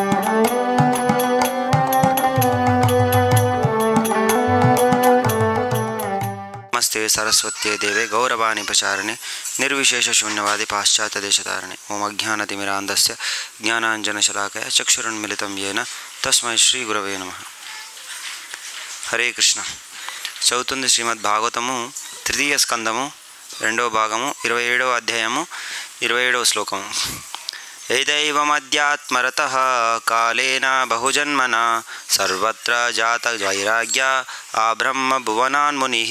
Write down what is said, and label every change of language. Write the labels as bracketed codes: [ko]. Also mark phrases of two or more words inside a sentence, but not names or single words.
[sa] नमस्ते सरस्वत्यै देवे गौरवाणी प्रचारिणे निर्विशेष शून्यवादी पाश्चात्य देशतारिणे ओम अज्ञानतिमिरान्धस्य ज्ञानाञ्जनशलाकया चक्षुरुन्मिलितं येन तस्मै श्री गुरवे नमः। हरे कृष्ण। [te] చదువుతుంది శ్రీమద్ భాగవతము తృతీయ స్కందము 2వ భాగము 27వ అధ్యాయము 27వ శ్లోకము। [sa] ఏదైవమధ్యాత్మరతః కాలేన బహుజన్మనా సర్వత్ర జాత వైరాగ్య ఆ బ్రహ్మ భువనాన్మునిః।